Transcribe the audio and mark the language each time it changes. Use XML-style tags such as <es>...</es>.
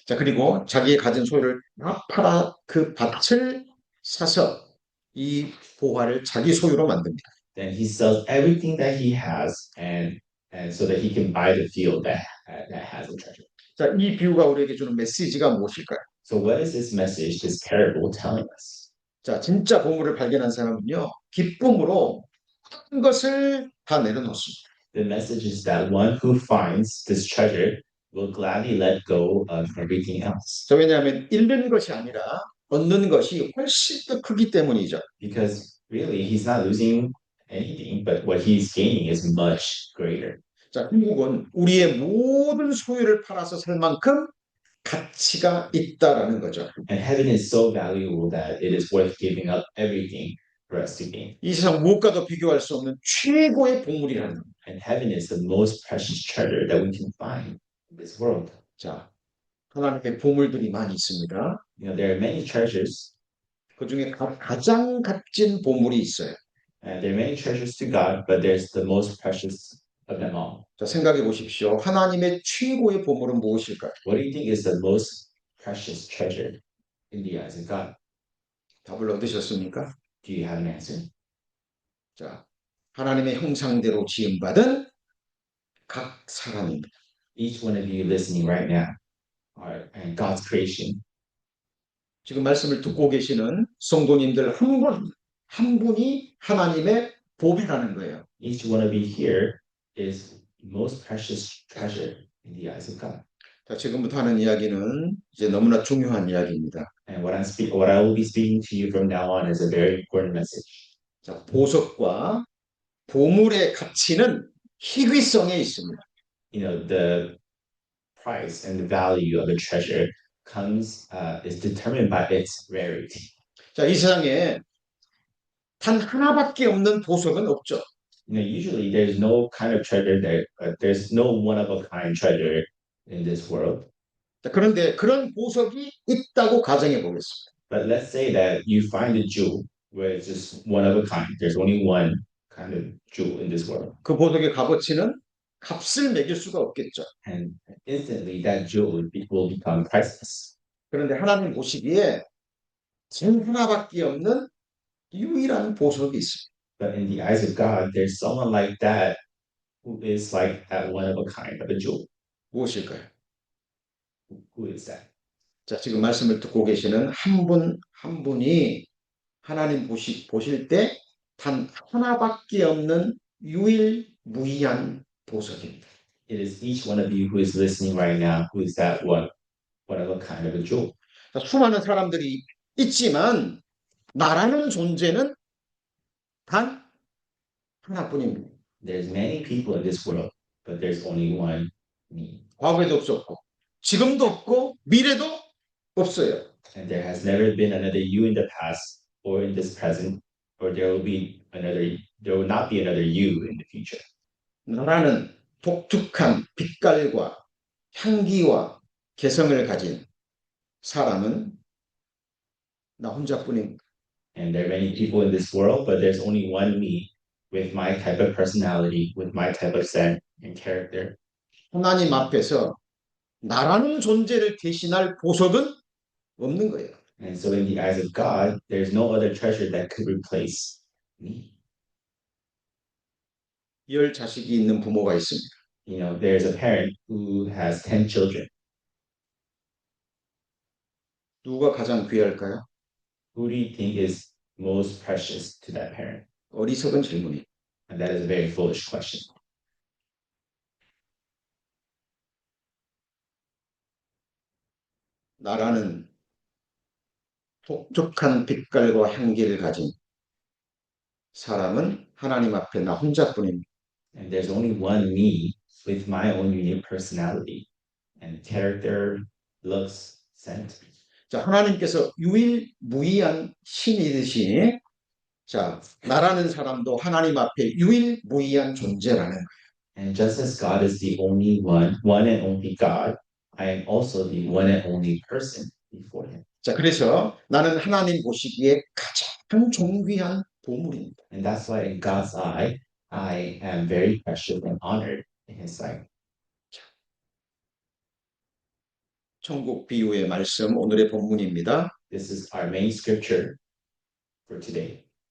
<ko>자, 그리고 자기의 가진 소유를 다 팔아 그 밭을 사서 이 보화를 자기 소유로 만듭니다.</ko> <en>Then he sells everything that he has and so that he can buy the field that has the treasure.</en> <ko>자, 이 비유가 우리에게 주는 메시지가 무엇일까요?</ko> <en>So what is this message, this parable telling us?</en> <ko>자, 진짜 보물을 발견한 사람은요, 기쁨으로 모든 것을 다 내려놓습니다.</ko> <en>The message is that one who finds this treasure will gladly let go of everything else.</en> <ko>자, 왜냐하면 잃는 것이 아니라 얻는 것이 훨씬 더 크기 때문이죠.</ko> <en>Because really he's not losing anything, but what he's gaining is much greater.</en> <ko>자, 천국은 우리의 모든 소유를 팔아서 살 만큼 가치가 있다라는 거죠.</ko> <en>And heaven is so valuable that it is worth giving up everything for us to gain.</en> <ko>이 세상 무엇과도 비교할 수 없는 최고의 보물이라는 것.</ko> <en>And heaven is the most precious treasure that we can find in this world.</en> <ko>자, 하나님의 보물들이 많이 있습니다.</ko> <en>You know, there are many treasures.</en> <ko>그 중에 가장 값진 보물이 있어요.</ko> <en>And there are many treasures to God, but there's the most precious of them all.</en> <ko>자, 생각해 보십시오. 하나님의 최고의 보물은 무엇일까요?</ko> <en>What do you think is the most precious treasure in the eyes of God?</en> <ko>답을 얻으셨습니까?</ko> <en>Do you have an answer?</en> <ko>자, 하나님의 형상대로 지음받은 각 사람입니다.</ko> <en>Each one of you listening right now are and God's creation.</en> <ko>지금 말씀을 듣고 계시는 성도님들 한 분이 하나님의 복이라는 거예요.</ko> <en>Each one of you here is most precious treasure in the eyes of God.</en> <ko>자, 지금부터 하는 이야기는 이제 너무나 중요한 이야기입니다.</ko> <en>And what I will be speaking to you from now on is a very important message.</en> <ko>자, 보석과 보물의 가치는 희귀성에 있습니다.</ko> <en>You know, the price and the value of a treasure is determined by its rarity.</en> <ko>자, 이 세상에 단 하나밖에 없는 보석은 없죠.</ko> <en>You know, usually there's no kind of treasure there's no one of a kind treasure in this world.</en> <ko>자, 그런데 그런 보석이 있다고 가정해 보겠습니다.</ko> <en>But let's say that you find a jewel where it's just one of a kind. There's only one kind of jewel in this world.</en> <ko>그 보석의 값어치는 값을 매길 수가 없겠죠.</ko> <en>And instantly that jewel will become priceless.</en> <ko>그런데 하나님 보시기에 단 하나밖에 없는 유일한 보석이 있습니다.</ko> <en>But in the eyes of God, there's someone like that who is like that one of a kind of a jewel.</en> <ko>무엇일까요?</ko> <en>Who is that?</en> <ko>자, 지금 말씀을 듣고 계시는 한 분이 하나님 보실 때 단 하나밖에 없는 유일무이한 보석입니다.</ko> <en>It is each one of you who is listening right now who is that one of a kind of a jewel.</en> <ko>자, 수많은 사람들이 있지만 나라는 존재는 단 하나뿐입니다.</ko> <en>There's many people in this world, but there's only one me.</en> <ko>과거에도 없었고 지금도 없고 미래도 없어요.</ko> <en>And there has never been another you in the past or in this present, or there will not be another you in the future.</en> <ko>나라는 독특한 빛깔과 향기와 개성을 가진 사람은 나 혼자뿐입니다.</ko> <en>And there are many people in this world, but there's only one me with my type of personality, with my type of scent and character.</en> <ko>하나님 앞에서 나라는 존재를 대신할 보석은 없는 거예요.</ko> <en>And so in the eyes of God, there's no other treasure that could replace me.</en> <ko>10 자식이 있는 부모가 있습니다.</ko> <en>You know, there's a parent who has 10 children.</en> <ko>누가 가장 귀할까요?</ko> <en>Who do you think is most precious to that parent?</en> <ko>어리석은 질문이에요.</ko> <en>And that is a very foolish question.</en> <ko>나라는 독특한 빛깔과 향기를 가진 사람은 하나님 앞에 나 혼자뿐입니다.</ko> <en>And there's only one me with my own unique personality and character, looks, scent.</en> <ko>자, 하나님께서 유일무이한 신이듯이 자, 나라는 사람도 하나님 앞에 유일무이한 존재라는 거예요.</ko> <en>And just as God is the only one and only God, I am also the one and only person before Him.</en> <ko>자, 그래서 나는 하나님 보시기에 가장 존귀한 보물입니다.</ko> <en>And that's why in God's eye, I am very precious and honored in His sight.</en> <ko>천국 비유의 말씀 오늘의 본문입니다.</ko> <en>This is our main scripture for today.</en>